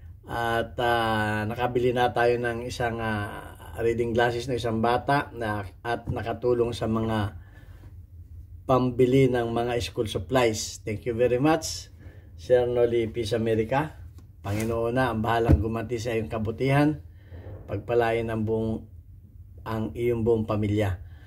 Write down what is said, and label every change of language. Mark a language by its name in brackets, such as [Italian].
[Filipino] At nakabili na tayo ng isang reading glasses ng isang bata at nakatulong sa mga pambili ng mga school supplies. [English] Thank you very much, Sir Noli Peace America. [Filipino] Panginoon na ang bahalang gumanti sa iyong kabutihan. Pagpalain ang iyong buong pamilya.